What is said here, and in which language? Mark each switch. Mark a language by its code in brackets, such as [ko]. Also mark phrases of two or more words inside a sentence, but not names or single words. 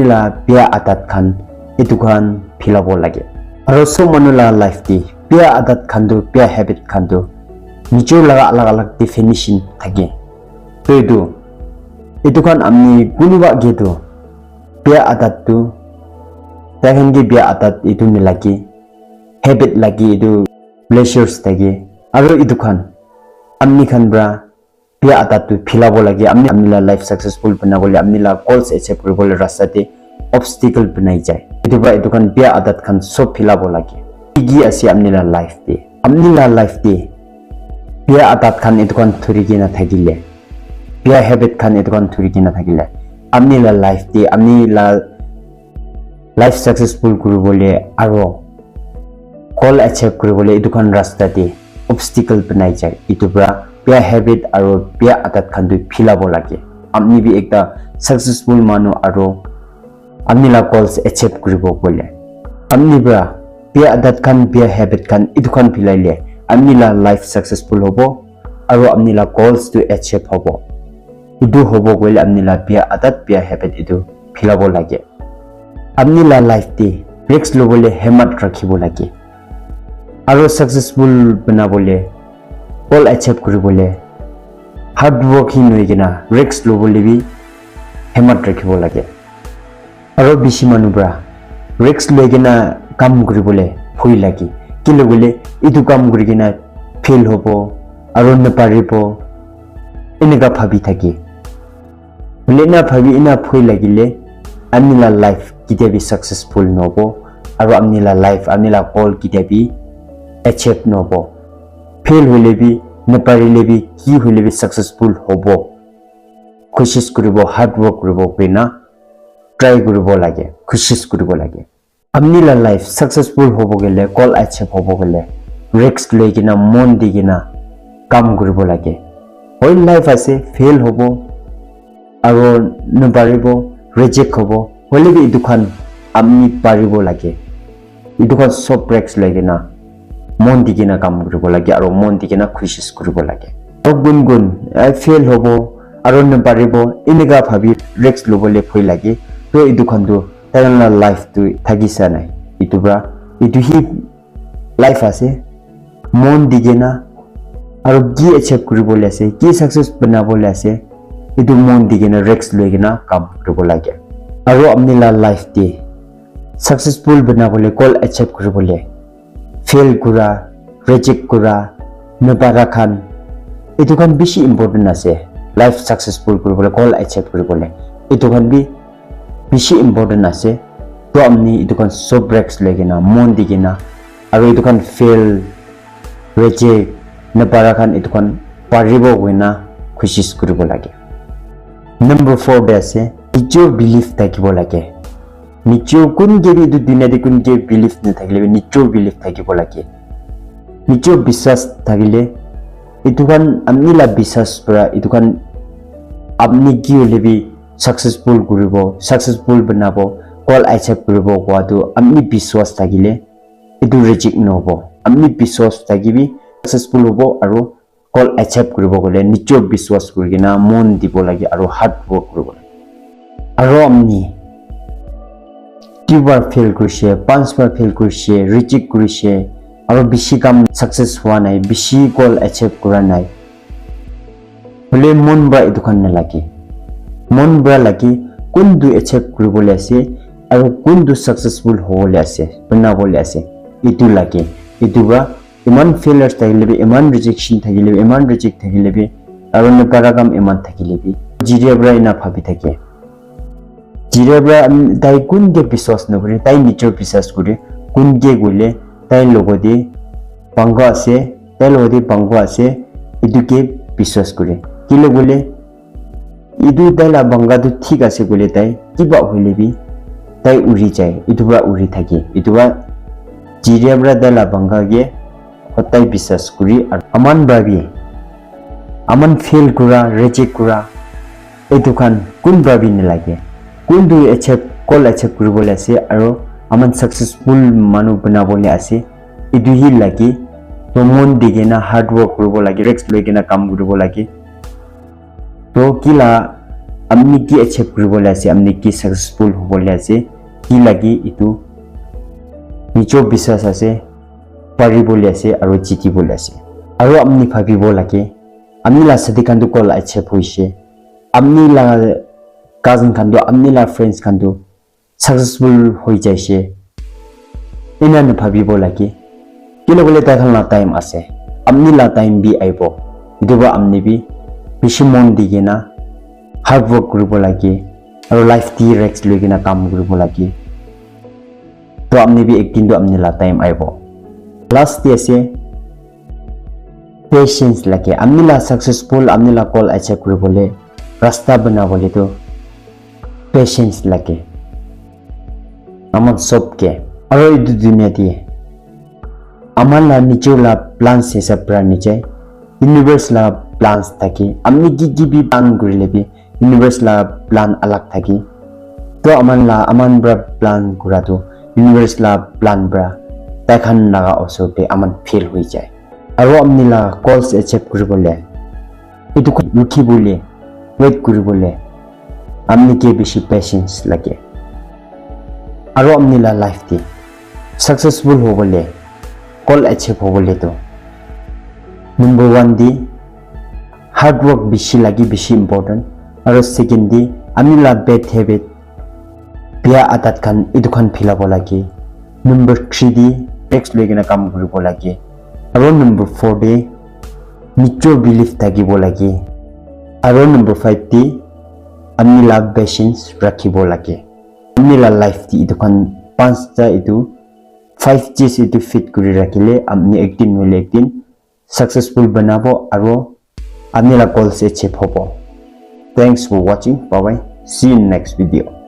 [nag] la bia atat khan idwan philabo lagi aro so manu la life di bia atat khan du bia habit khan du nijor laga alag alag definition thage pedu itu kan amni gunuba gitu bia atat tu tahengi bia atat itu ni lagi habit lagi itu pleasures tagi aro itu kan amni kan bra bia atat tu philabo lagi amni la [en] life successful [nag] banabole amni la [en] goals achieve [nag] kuribole rastate obstacle banai jai itu bra itu kan bia atat kan sob philabo lagi igi asi amni la life di amni la life di bia atat kan itu kan thurigi na thagile bia habit khan edukon thuri kina thakile amni la life di amni la [en] life successful [nag] kuribole aro [en] goal achieve [nag] kuribole edukon rasta di obstacle banai jai itubra bia habit aro bia atat khan du philabo lage amni bi ekta successful manu aro amni la [en] goals achieve [nag] kuribo bole amni bra bia atat khan bia habit khan edukon philaile amni la [en] life successful [nag] hobo aro amni la [en] goals to achieve [nag] hobo idu hobo goile amni la bia atat bia habit idu philabo lage amni la life di risks lobole hemat rakhibo lage aro successful banabole [en] goal achieve [nag] kuribole [en] hard working [nag] hoigena risks lobole bi hemat rakhibo lage aro bishi manubra risks loigena kam kuribole phoi lagi kilobole idu kam kurigena fail hobo aro na paribo inega bhabi thaki lena bhabi ina phoi lagile amni la life kitebi successful nobo aro amni la life amni la goal kitebi achieve nobo fail holebi na parilebi ki holebi successful hobo koshis kuribo [en] hard work [nag] kuribo bina try kuribo lage koshis kuribo lage amni la [en] life successful [nag] hobo gele [en] goal achieve [nag] hobo gele risks legina mon digina kam kuribo lage hoy life ase fail hobo aro nubaribo reject hobo hole bi idukan amni paribo lage idukan sob breaks lage na mon digina kam koribo lage aro mon digina khushis koribo lage gun [en] I fail [nag] hobo aro na paribo iniga bhabi risks lobole phoi lage to idukan du tarana life tu thagisa nai itubra itu hi life ase mon digina aro gi achieve koribole ase ki success banabole ase itu mon digina risks loigina kam koribo lage aro amnila life ti successful banabole [en] goal achieve [nag] koribole fail kura reject kura nabara khan itu kan bishi important ase [en] life successful [nag] koribole [en] goal achieve [nag] koribole itu kan bi bishi important ase to amni itu kan so breaks loigina mon digina aro itu kan fail reject nabara khan itu kan paribo wina khushis koribo lage number 4 de ase nijo belief thakibo lage nijo kun gebi du dunia de kun ge belief na thakile nijo belief thakibo lage nijo biswas thakile itu kan amni la biswas pura itu kan amni gi lebi successful koribo successful banabo [en] goal achieve [nag] koribo kwa tu amni biswas thakile itu reject nobo amni biswas thakibi successful hobo aro [en] goal achieve [nag] koribo gole nijo biswas korigina mon dibo lage aro [en] hard work [nag] koribo aro amni kibar fail kurishe પાંચ bar fail kurishe reject kurishe aro bishi kam success hua nai bishi [en] goal achieve [nag] kora nai bole mon ba idukan na lagi mon ba lagi kundu achieve koribole ase aro kundu successful hole ase banabole ase itu lagi itu ba iman failures thakilebe iman rejection thakilebe iman reject thakilebe aro ne paragam iman thakilebe jirebra ina bhabi thake jirebra dai kunge biswas no kore dai nicho biswas kore kunge gole dai logode bangwa ase dai logode bangwa ase iduke biswas kore kilo gole idu dai la banga du thik ase gole dai kiba hoilebi dai uri jai idubra uri thake iduba jirebra dai la banga ge hotai biswas kuri aman babi aman fail kura reject kura edukan kun babi ne lage kun du [en] achieve goal achieve [nag] koribole ase aro aman successful manu banabole ase idu hi lage to mon digena [en] hard work [nag] koribo lage risks loigena kam koribo lage to kila amni ki achieve koribole ase amni ki successful hobole ase ki lage itu nicho biswas ase paribole ase aro jitibole ase aro amni bhabibo lage amni la sadikan du [en] goal achieve [nag] hoise amni la cousin khan do amni la friends khan do successful hoi jaise ina ne bhabibo lage kilo bole ta khan la time ase amni la time bi aibo iduba amni bi bishimon digena [en] hard work [nag] koribo lage aro life ti risks loigena kam koribo lage to amni bi ekdin do amni la time aibo [en] last day [nag] ase patience lage amni la successful amni la [en] goal achieve [nag] koribole rasta banabole to patience lage amon sobke aro idu dunia di aman la nicho la plans se sapra niche universe la plans thaki amni gi bi plan korilebi universe la plan alag thaki to aman bra plan kura to universe la plan bra takhan laga also pe aman fail hoi jai aro amni la [en] goals achieve [nag] koribole itu ko lukhi bole wait koribole amni ke bishi patience lage aro amni la life ti successful hobole [en] goal achieve [nag] hobole to number 1 di [en] hard work [nag] bishi lagi bishi important aro second di amni la [en] bad habit [nag] biya adat kan itu kan philabo lagi number 3 di text loigena kam koribo lage aro number 4 de nicho belief thakibo lage aro number 5 de amni la patience rakhibo lage amni la life ti itu kan 5 ta itu 5 chis itu fit kuri rakhile amni ekdin hole ekdin successful banabo aro amni la [en] goals achieve [nag] hobo [en] thanks for watching bye bye see you in next video